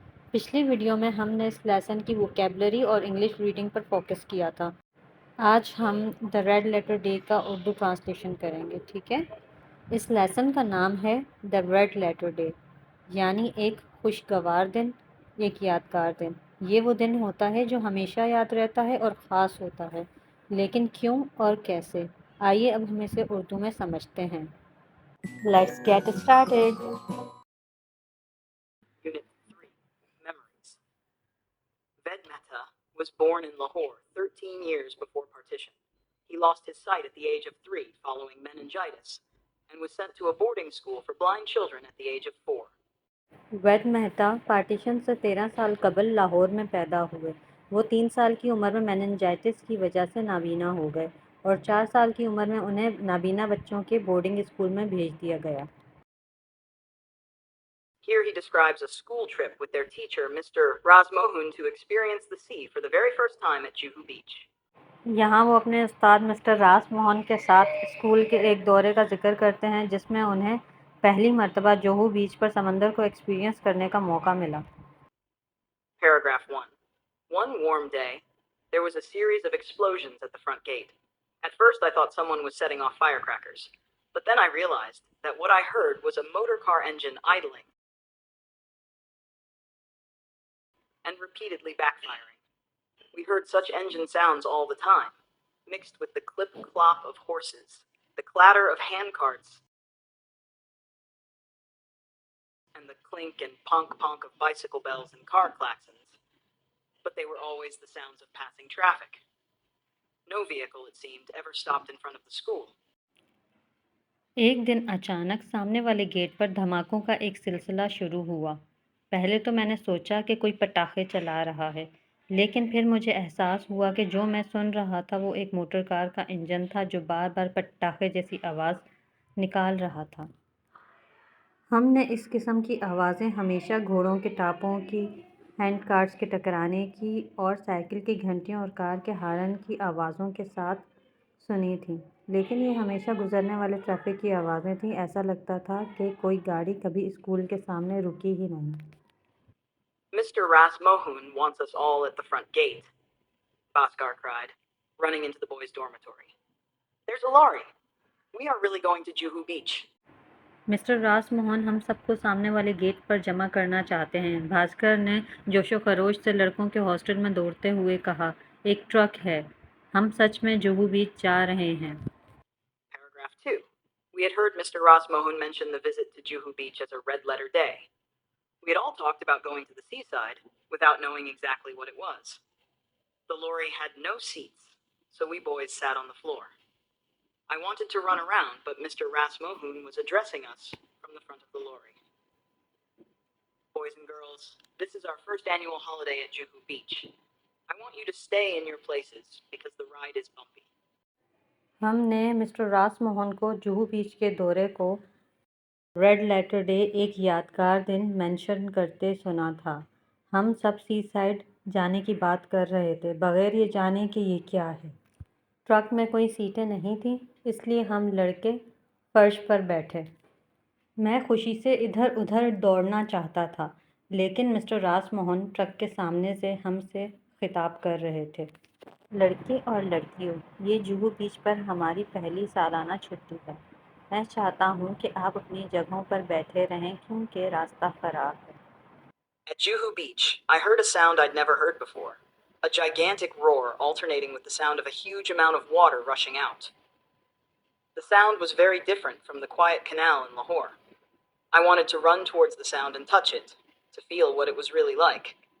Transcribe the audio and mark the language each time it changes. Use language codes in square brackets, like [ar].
[ur] پچھلی ویڈیو میں ہم نے اس لیسن کی ووکیبلری اور انگلش ریڈنگ پر فوکس کیا تھا۔ آج ہم دا ریڈ لیٹر ڈے کا اردو ٹرانسلیشن کریں گے، ٹھیک ہے؟ اس لیسن کا نام ہے دا ریڈ لیٹر ڈے، یعنی ایک خوشگوار دن، ایک یادگار دن۔ یہ وہ دن ہوتا ہے جو ہمیشہ یاد رہتا ہے اور خاص ہوتا ہے، لیکن کیوں اور کیسے؟ آئیے اب ہم اسے اردو میں سمجھتے ہیں۔ [en] Let's get started. Unit 3, Memories. Ved Mehta was born in Lahore 13 years before partition. He lost his sight at the age of 3 following meningitis and was sent to a boarding school for blind children at the age of 4. [ur] Veda Mehta partition سے 13 سال قبل لاہور میں پیدا ہوئے۔ وہ 3 سال کی عمر میں میننجائٹس کی وجہ سے نابینا ہو گئے اور 4 سال کی عمر میں انہیں نابینا بچوں کے بورڈنگ اسکول میں بھیج دیا گیا۔ [en] Here he describes a school trip with their teacher, Mr. Rasmohun, to experience the sea for the very first time at Juhu Beach. [ur] یہاں وہ اپنے استاد مسٹر راس موہن کے ساتھ اسکول کے ایک دورے کا ذکر کرتے ہیں جس میں انہیں پہلی مرتبہ جوہو بیچ پر سمندر کو ایکسپیرینس کرنے کا موقع ملا۔ [en] Paragraph 1. One warm day, there was a series of explosions at the front gate. At first I thought someone was setting off firecrackers, but then I realized that what I heard was a motor car engine idling and repeatedly backfiring. We heard such engine sounds all the time, mixed with the clip-clop of horses, the clatter of handcarts, and the clink and ponk-ponk of bicycle bells and car klaxons. But they were always the sounds of passing traffic. No vehicle, it seemed, ever stopped in front of the school. [ur] ایک دن اچانک سامنے والے get پر دھماکوں کا ایک سلسلہ شروع ہوا۔ پہلے تو میں نے سوچا کہ کوئی پٹاخے چلا رہا ہے، لیکن پھر مجھے احساس ہوا کہ جو میں سن رہا تھا وہ ایک موٹر کار کا انجن تھا جو بار بار پٹاخے جیسی آواز نکال رہا تھا۔ ہم نے اس قسم کی آوازیں ہمیشہ گھوڑوں کے ٹاپوں کی، ہینڈ کارٹس کے ٹکرانے کی اور سائیکل کی گھنٹیوں اور کار کے ہارن کی آوازوں کے ساتھ سنی تھیں، لیکن یہ ہمیشہ گزرنے والے ٹریفک کی آوازیں تھیں۔ ایسا لگتا تھا کہ کوئی گاڑی کبھی اسکول کے سامنے رکی ہی نہیں۔ [en] Mr. Rasmohun wants us all at the front gate, Bhaskar cried, running into the boys' dormitory. There's a lorry. We are really going to Juhu Beach. [ur] Mister راس موہن ہم سب کو سامنے والے گیٹ پر جمع کرنا چاہتے ہیں، بھاسکر نے جوش و خروش سے لڑکوں کے ہاسٹل میں دوڑتے ہوئے کہا۔ ایک ٹرک ہے، ہم سچ میں جوہو بیچ جا رہے ہیں۔ [en] Paragraph 2. We had heard Mr. Rasmohun mention the visit to Juhu Beach as a red-letter day. We had all talked about going to the seaside without knowing exactly what it was. The lorry had no seats, so we boys sat on the floor. I wanted to run around, but Mr. Rasmohun was addressing us from the front of the lorry. Boys and girls, this is our first annual holiday at Juhu Beach. I want you to stay in your places because the ride is bumpy. [ur] ہم نے mister راس موہن کو جوہو بیچ کے دورے کو read letter day ایک یادگار دن mention کرتے سنا تھا۔ ہم سب سی سائڈ جانے کی بات کر رہے تھے، بغیر یہ جانے کہ یہ کیا ہے۔ ٹرک میں کوئی سیٹیں نہیں تھیں، اس لیے ہم لڑکے فرش پر بیٹھے۔ میں خوشی سے ادھر ادھر دوڑنا چاہتا تھا، لیکن مسٹر راس موہن ٹرک کے سامنے سے ہم سے خطاب کر رہے تھے۔ لڑکے اور لڑکیوں، یہ جوہو بیچ پر ہماری پہلی سالانہ چھٹی ہے۔ میں چاہتا ہوں کہ آپ اپنی جگہوں پر بیٹھے رہیں کیونکہ راستہ خراب ہے۔ [en] At Juhu Beach, I heard a sound I'd never heard before. A gigantic roar alternating with the sound of a huge amount of water rushing out. The sound was very different from the quiet canal in Lahore. I wanted to run towards the sound and touch it, to feel what it was really like.